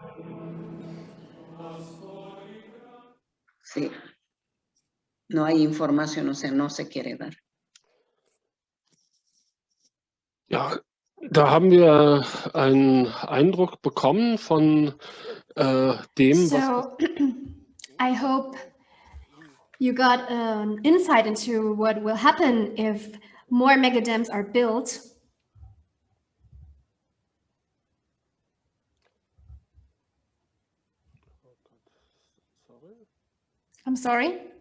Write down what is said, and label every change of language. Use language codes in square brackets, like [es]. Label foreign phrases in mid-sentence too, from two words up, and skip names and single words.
[es] Sí. No hay información, o sea, no se quiere dar. [de] Ja, da haben wir einen Eindruck bekommen von dem, [en] So, I hope you got an insight into what will happen if more megadams are built. I'm sorry?